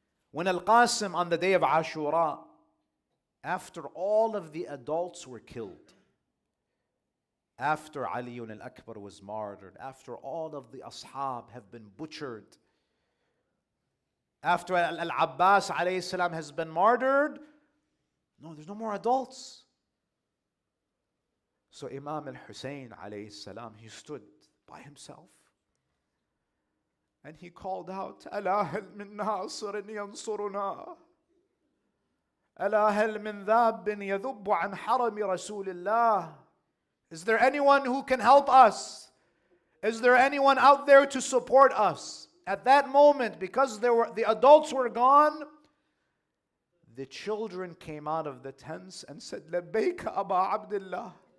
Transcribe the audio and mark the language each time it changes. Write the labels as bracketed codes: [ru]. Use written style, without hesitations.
[en] When Al-Qasim on the day of Ashura, after all of the adults were killed, after Ali al-Akbar was martyred, after all of the ashab have been butchered, after Al-Abbas alayhi salam has been martyred, no, there's no more adults. So Imam al-Husayn alayhi salam, he stood by himself and he called out, [ar] ألا هل من ناصر ينصرنا ألا هل من ذاب يذب عن حرم رسول الله. [en] Is there anyone who can help us? Is there anyone out there to support us? At that moment, because the adults were gone, the children came out of the tents and said, [ar] لبيك أبا عبد الله.